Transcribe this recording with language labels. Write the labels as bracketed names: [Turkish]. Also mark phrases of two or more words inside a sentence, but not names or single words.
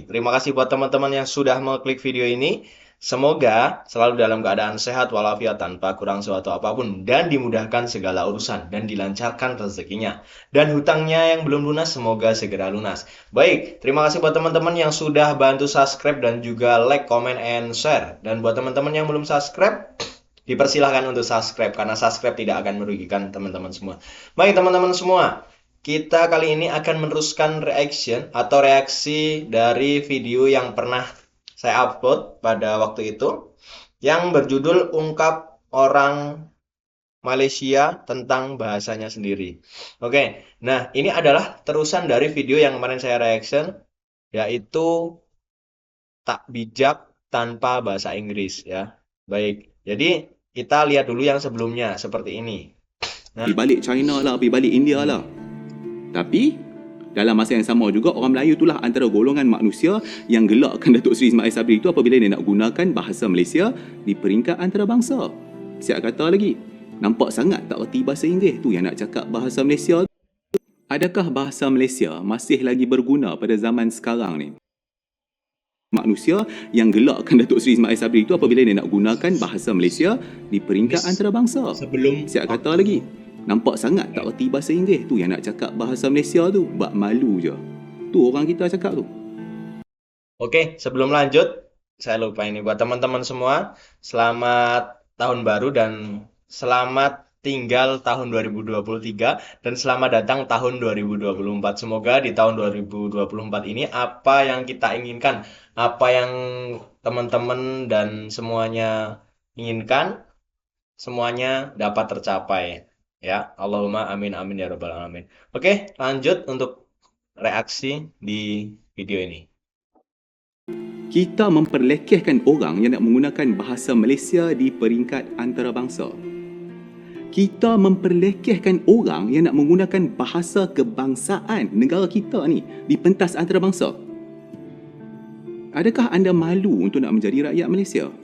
[Indonesian] Terima kasih buat teman-teman yang sudah mengklik video ini. Semoga selalu dalam keadaan sehat walafiat tanpa kurang suatu apapun dan dimudahkan segala urusan dan dilancarkan rezekinya. Dan hutangnya yang belum lunas semoga segera lunas. Baik, terima kasih buat teman-teman yang sudah bantu subscribe dan juga [English] like, comment, and share. [Indonesian] Dan buat teman-teman yang belum subscribe, dipersilahkan untuk subscribe karena subscribe tidak akan merugikan teman-teman semua. Baik teman-teman semua, kita kali ini akan meneruskan reaction atau reaksi dari video yang pernah saya upload pada waktu itu yang berjudul Ungkap Orang Malaysia tentang bahasanya sendiri. Oke, nah ini adalah terusan dari video yang kemarin saya reaction, yaitu Tak Bijak Tanpa Bahasa Inggris ya. Baik, jadi kita lihat dulu yang sebelumnya seperti ini. Nah, [Malay] pergi balik China lah, pergi balik India lah. Tapi dalam masa yang sama juga, orang Melayu itulah antara golongan manusia yang gelakkan Datuk Seri Ismail Sabri itu apabila dia nak gunakan bahasa Malaysia di peringkat antarabangsa. Siap kata lagi, nampak sangat tak erti bahasa Inggeris tu yang nak cakap bahasa Malaysia. Adakah bahasa Malaysia masih lagi berguna pada zaman sekarang ni? Manusia yang gelakkan Datuk Seri Ismail Sabri itu apabila dia nak gunakan bahasa Malaysia di peringkat antarabangsa. [Indonesian] sebelum [Malay] Siap kata lagi, nampak sangat tak erti bahasa Inggeris tu yang nak cakap bahasa Malaysia tu, bak malu je. Tu orang kita cakap tu. [Indonesian] Oke, sebelum lanjut, saya lupa ini buat teman-teman semua, selamat tahun baru dan selamat tinggal tahun 2023 dan selamat datang tahun 2024. Semoga di tahun 2024 ini apa yang kita inginkan, apa yang teman-teman dan semuanya inginkan, semuanya dapat tercapai. [Arabic] يا اللهم آمين آمين يا رب العالمين. [Indonesian] Oke, lanjut untuk reaksi di video ini. [Malay] Kita memperlekehkan orang yang nak menggunakan bahasa Malaysia di peringkat antarabangsa. Kita memperlekehkan orang yang nak menggunakan bahasa kebangsaan negara kita ni di pentas antarabangsa. Adakah anda malu untuk nak menjadi rakyat Malaysia?